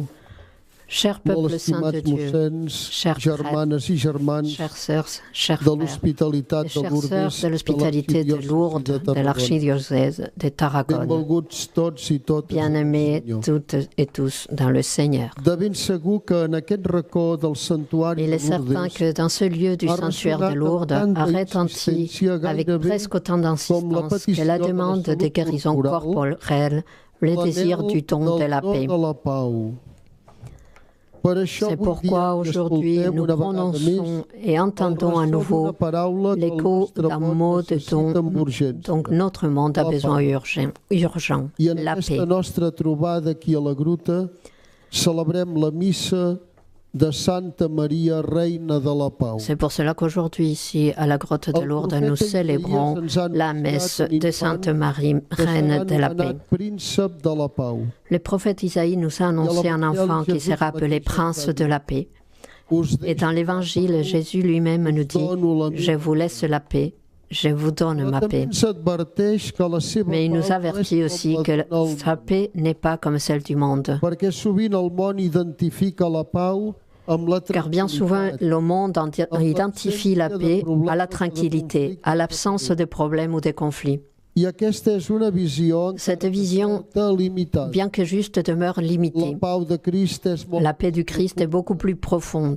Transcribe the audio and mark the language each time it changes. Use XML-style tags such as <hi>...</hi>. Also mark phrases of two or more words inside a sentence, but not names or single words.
<fr>Cher</fr> <ca>molt</ca> <fr>peuple saint de</fr> <ca>estimats</ca> <fr>Dieu,</fr> <ca>mossens,</ca> <fr>chers</fr> <ca>germanes i germans</ca> <fr>chères sœurs, chers</fr> <ca>de</ca> <fr>frères,</fr> <ca>l'hospitalitat de</ca> <fr>chères</fr> <ca>Lourdes,</ca> <fr>sœurs de l'hospitalité de Lourdes, de l'archidiocèse de Tarragone,</fr> <ca>benvolguts tots i totes,</ca> <fr>bien-aimés</fr> <ca>Senyor.</ca> <fr>toutes et tous dans le Seigneur.</fr> <ca>De ben segur que en aquest racó del santuari</ca> <fr>Il</fr> <ca>de</ca> <fr>est certain</fr> <ca>Lourdes</ca> <fr>que dans ce lieu du</fr> <ca>a</ca> <fr>sanctuaire de</fr> <ca>ressonat</ca> <fr>Lourdes</fr> <ca>amb tanta</ca> <fr>a retenti</fr> <ca>insistència,</ca> <fr>avec</fr> <ca>gairebé</ca> <fr>presque autant</fr> <ca>com la</ca> <fr>d'insistance que</fr> <ca>petició</ca> <fr>la</fr> <ca>de la</ca> <fr>demande de salut guérison corporelle, corporelle, le désir</fr> <ca>l'anhel</ca> <fr>du don de la</fr> <ca>del</ca> <fr>paix.</fr> <ca>do de la pau. Per això</ca> <fr>C'est</fr> <ca>avui</ca> <fr>pourquoi</fr> <ca>dia</ca> <fr>aujourd'hui</fr> <ca>escoltem</ca> <fr>nous</fr> <ca>una vegada</ca> <fr>prononçons</fr> <ca>més</ca> <fr>et entendons à</fr> <ca>el ressò</ca> <fr>nouveau</fr> <ca>d'una paraula que el</ca> <fr>l'écho</fr> <ca>nostre</ca> <fr>d'un</fr> <ca>món</ca> <fr>mot</fr> <ca>necessita amb urgència.</ca> <fr>donc notre monde a</fr> <ca>La</ca> <fr>besoin paix. urgent,</fr> <ca>I en</ca> <fr>la paix.</fr> <ca>aquesta nostra trobada aquí a la gruta celebrem la missa de Santa Maria, Reina de la Pau.</ca> <fr>C'est pour cela qu'aujourd'hui, ici, à la grotte de Lourdes, nous célébrons la messe de Sainte Marie, Reine de la paix.</fr> <ca>Príncep de la Pau.</ca> <fr>Le prophète Isaïe nous a annoncé un enfant qui sera appelé Prince de la paix. Et dans l'Évangile, Jésus lui-même nous dit « Je vous laisse la paix, je vous donne ma paix ». Mais il nous avertit aussi que sa paix n'est pas comme celle du monde.</fr> <ca>Perquè sovint el món identifica la pau amb la</ca> <fr>Car bien souvent, le monde identifie la paix à la tranquillité, à l'absence de problèmes ou de conflits.</fr> <ca>I aquesta és una visió</ca> <fr>Cette vision,</fr> <ca>limitada.</ca> <fr>bien que juste, demeure</fr> <ca>La</ca> <fr>limitée.</fr> <ca>pau de Crist és molt</ca> <fr>La paix du Christ est beaucoup plus profonde.</fr>